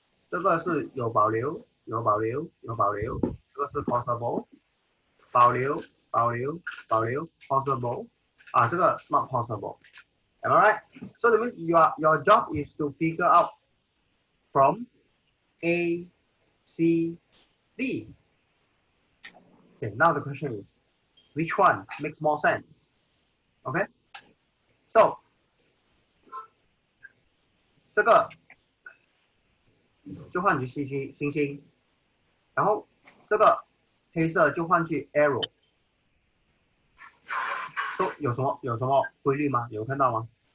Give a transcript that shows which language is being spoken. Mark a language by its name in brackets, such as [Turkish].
[Chinese] 这个是有保留，有保留，有保留。这个是 possible， 保留，保留，保留 possible。 [English] 这个 not possible。 Am I right? So that means your job is to figure out from A, C, D. Okay, now the question is, which one makes more sense? [Chinese] Okay, so 这个就换去星星，然后这个黑色就换去 arrow， 都有什么规律吗？有看到吗？